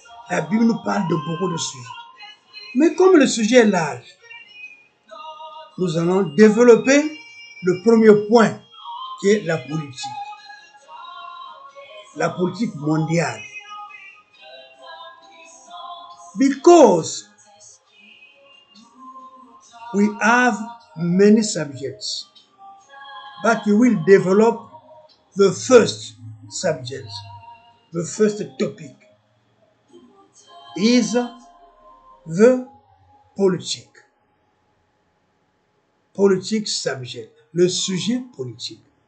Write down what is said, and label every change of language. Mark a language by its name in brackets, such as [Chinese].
[French] La Bible nous parle de beaucoup de sujets. Mais comme le sujet est large, nous allons développer le premier point qui est la politique mondiale. [English] Because we have many subjects, but we will develop the first subject, the first topic is the politique. [French] Politique subject, le sujet politique.